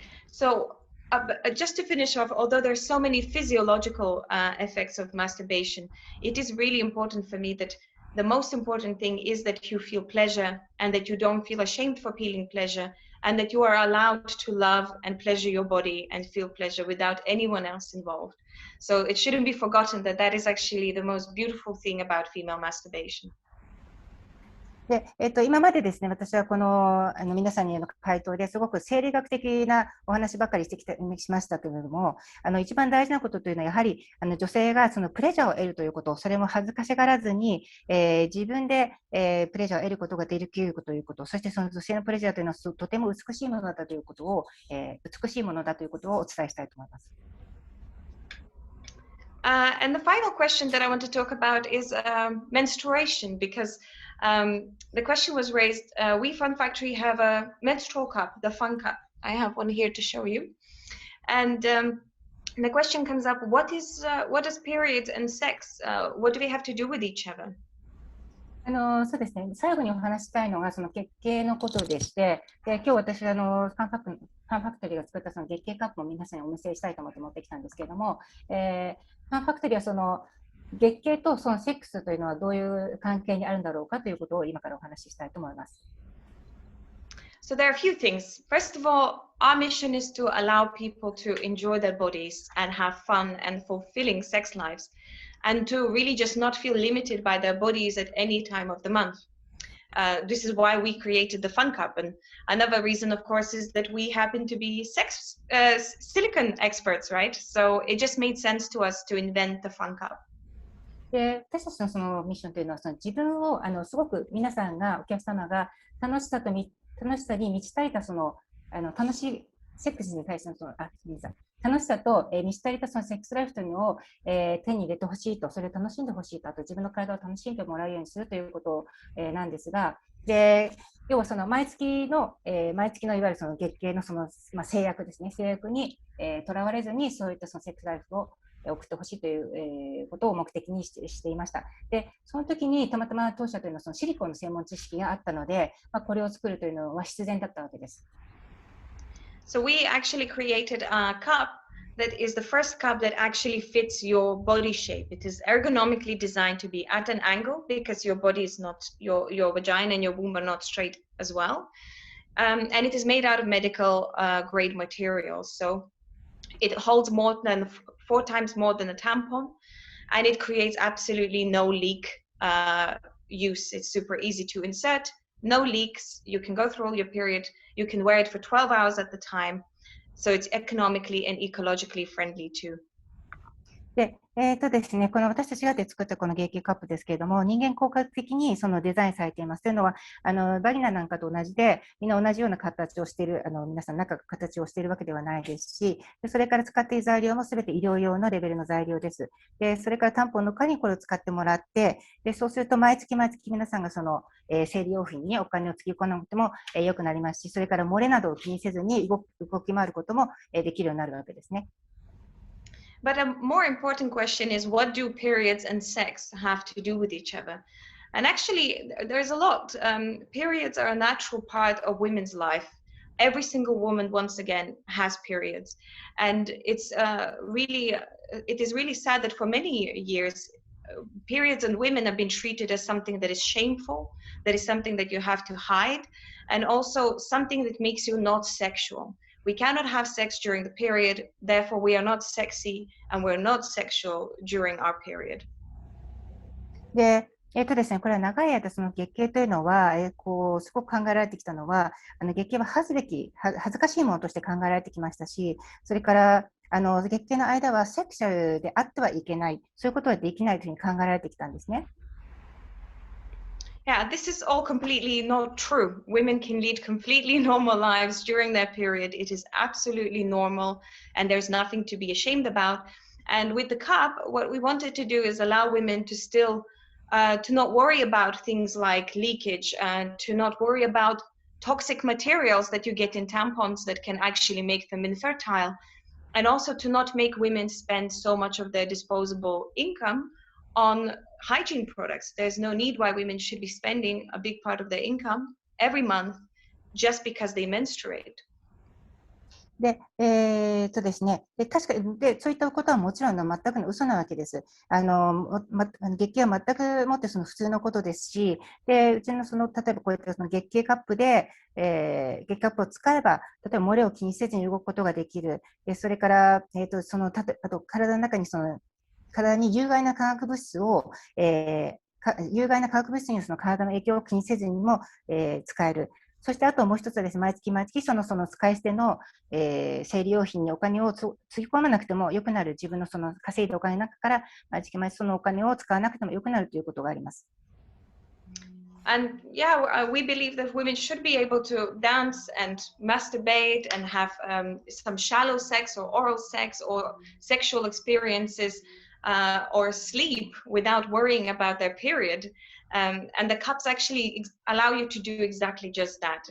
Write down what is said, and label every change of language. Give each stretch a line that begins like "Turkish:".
English: So just to finish off, although there's so many physiological effects of masturbation, it is really important for me that the most important thing is that you feel pleasure and that you don't feel ashamed for feeling pleasure, and that you are allowed to love and pleasure your body and feel pleasure without anyone else involved. So it shouldn't be forgotten that that is actually the most beautiful thing about female masturbation.
Japanese: で今までですね、私はこの皆さんにの回答ですごく生理学的なお話ばかりしましたけれども、一番大事なことというのはやはり女性がそのプレジャーを得るということ、それも恥ずかしがらずに、自分で、プレジャーを得ることができるということ、そしてその女性のプレジャーというのはとても美しいものだということを、お伝えしたいと思います。
English: And the final question that I want to talk about is menstruation, because the question was raised. We Fun Factory have a menstrual cup, the Fun Cup. I have one here to show you. And the question comes up: what does periods and sex? What do they have to do with each other?
Japanese: そうですね、最後にお話したいのがその月経のことでして、で今日私ファンファクトリーが作ったその月経カップを皆さんにお見せしたいと思って持ってきたんですけれども、ファンファクトリーはその月経とそのセックスというのはどういう関係にあるんだろうかということを今からお話ししたいと思います。
English: So there are a few things. First of all, our mission is to allow people to enjoy their bodies and have fun and fulfilling sex lives, and to really just not feel limited by their bodies at any time of the month. This is why we created the Fun Cup. And another reason, of course, is that we happen to be silicone experts, right? So it just made sense to us to invent the Fun Cup.
Japanese: で私たちのそのミッションというのはその自分をすごく皆さんがお客様が楽しさに満ち足りたその楽しいセックスに対しての楽しさと、満ち足りたそのセックスライフというのを、手に入れてほしいと、それを楽しんでほしいと、あと自分の体を楽しんでもらうようにするということ、なんですが、で要はその毎月のいわゆるその月経のその、制約ですね、制約にとらわれずにそういったそのセックスライフを送ってほしいという、ことを目的にしていました。で、その時にたまたま当社というのはそのシリコンの専門知識があったので、これを作るというのは必然だったわけです。
English: So we actually created a cup that is the first cup that actually fits your body shape. It is ergonomically designed to be at an angle because your body is not, your vagina and your womb are not straight as well. And it is made out of medical grade materials. So it holds more than 4 times more than a tampon, and it creates absolutely no leak use. It's super easy to insert, no leaks. You can go through all your period. You can wear it for 12 hours at the time. So it's economically and ecologically friendly too.
Japanese: で、ですね、この私たちが作ったこの月経カップですけれども、人間工学的にそのデザインされています。というのは、バギナなんかと同じで、みんな同じような形をしている、皆さん中が形をしているわけではないですし、それから使っている材料もすべて医療用のレベルの材料です。で、それからタンポンの他にこれを使ってもらって、で、そうすると毎月毎月皆さんがその、生理用品にお金をつぎ込まなくても、良くなりますし、それから漏れなどを気にせずに動き回ることも、できるようになるわけですね。
English: But a more important question is, what do periods and sex have to do with each other? And actually, there's a lot. Periods are a natural part of women's life. Every single woman, once again, has periods. And it is really sad that for many years, periods and women have been treated as something that is shameful, that is something that you have to hide, and also something that makes you not sexual. We cannot have sex during the period, therefore we are not sexy and we're not sexual during our period.
Japanese: で、ですね、これは長い間、その月経というのは、すごく考えられてきたのは、月経は恥ずかしいものとして考えられてきましたし、それから、月経の間はセクシャルであってはいけない、そういうことはできないというふうに考えられてきたんですね。
English: Yeah, this is all completely not true. Women can lead completely normal lives during their period. It is absolutely normal and there's nothing to be ashamed about. And with the cup, what we wanted to do is allow women to still to not worry about things like leakage and to not worry about toxic materials that you get in tampons that can actually make them infertile, and also to not make women spend so much of their disposable income on hygiene products. There's no need why women should be spending a big part of their income every month just because they menstruate.
Japanese: で、ですね、確かに、そういったことはもちろん全くの嘘なわけです。月経は全くもってその普通のことですし、で、うちの例えばこういったその月経カップで、月経カップを使えば、例えば漏れを気にせずに動くことができる。それから、あと体の中に体に有害な化学物質を、有害な化学物質によるその体の影響を気にせずにも、使える。そしてあともう一つはですね、毎月毎月その使い捨ての、生理用品にお金をつぎ込まなくても良くなる、自分のその稼いだお金の中から毎月毎月そのお金を使わなくても良くなるということがあります。
English: And yeah, we believe that women should be able to dance and masturbate and have some shallow sex or oral sex or sexual experiences or sleep without worrying about their period. And the cups actually allow you to do exactly just that.